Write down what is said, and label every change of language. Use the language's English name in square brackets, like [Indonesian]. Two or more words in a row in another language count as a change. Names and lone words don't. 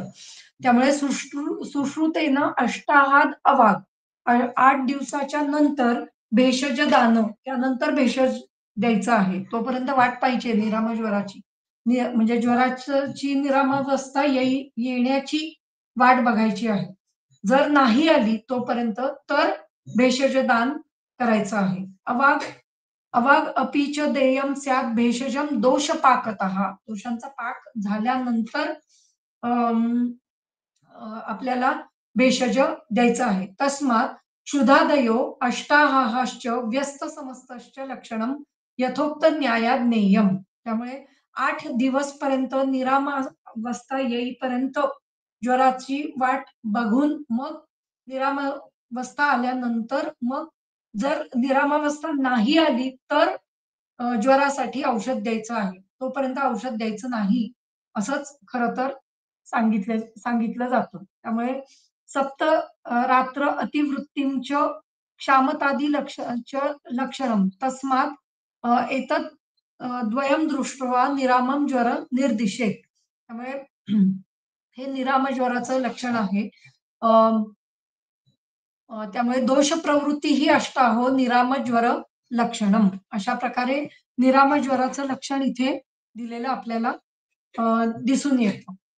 [Marathi] त्यामुळे सुश्रुतेनं अष्टाहात अवाग 8 दिवसाच्या नंतर भेषज दान त्यानंतर भेषज द्यायचं आहे. तोपर्यंत वाट पाहिजे निरामज्वराची. म्हणजे ज्वराची निरामावस्था येण्याची वाट बघायची आहे. जर नाही आली तोपर्यंत तर भेषज दान करायचं आहे. [Sanskrit] अवाग अवाग अपि च देयं स्यात् भेषजं दोषपाकतः. [Marathi] दोषांचा पाक झाल्यानंतर आपल्याला भेषज द्यायचं आहे. [Sanskrit] तस्मात् क्षुधादयो अष्टाहाश्च व्यस्त समस्तश्च लक्षणं यथोक्त न्यायात ज्ञेयम्. [Marathi] त्यामुळे 8 दिवस पर्यंत निरामावस्था येईपर्यंत ज्वराची वाट बघून मग निरामावस्था आल्यानंतर मग जर निरामावस्था नाही आली तर ज्वरासाठी औषध द्यायचं आहे. तोपर्यंत औषध द्यायचं नाही, असंच खरं तर सांगितलं जातं. [Sanskrit] त्यामुळे सप्त रात्र अतिवृत्तींच क्षामतादी लक्षणं तस्मात् एतत् द्वयं दृष्ट्वा निरामं ज्वर निर्दिशेत. [Marathi] त्यामुळे हे निराम ज्वराचं लक्षण आहे. अ, त्यामुळे दोष प्रवृत्ती ही [Sanskrit] अष्टाहो निराम ज्वर लक्षणम. [Marathi] अशा प्रकारे निराम ज्वराचं लक्षण इथे दिलेलं आपल्याला दिसून येतं.